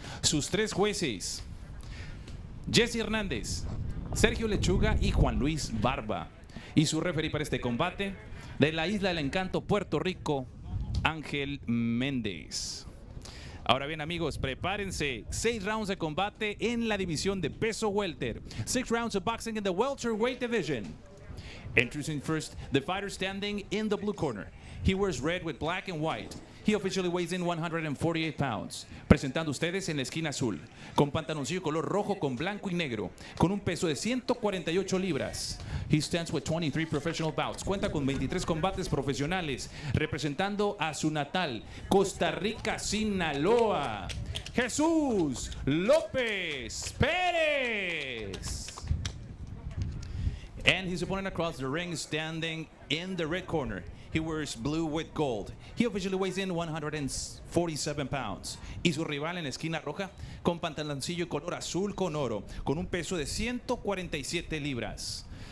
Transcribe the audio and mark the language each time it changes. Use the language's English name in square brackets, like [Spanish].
[Spanish] Sus tres jueces, Jesse Hernández, Sergio Lechuga y Juan Luis Barba. Y su referee para este combate, de la Isla del Encanto, Puerto Rico, Ángel Méndez. Ahora bien, amigos, prepárense. 6 rounds de combate en la división de peso welter. [English] 6 rounds of boxing in the welterweight division. Introducing first, the fighter standing in the blue corner. He wears red with black and white. He officially weighs in 148 pounds. [Spanish] Presentando ustedes en la esquina azul, con pantaloncillo color rojo con blanco y negro, con un peso de 148 libras. [English] He stands with 23 professional bouts. [Spanish] Cuenta con 23 combates profesionales, representando a su natal, Costa Rica, Sinaloa. Jesús Lopez Perez. [English] And his opponent across the ring standing in the red corner. He wears blue with gold. He officially weighs in 147 pounds. [Spanish] Y su rival en la esquina roja, con pantaloncillo color azul con oro, con un peso de 147 libras.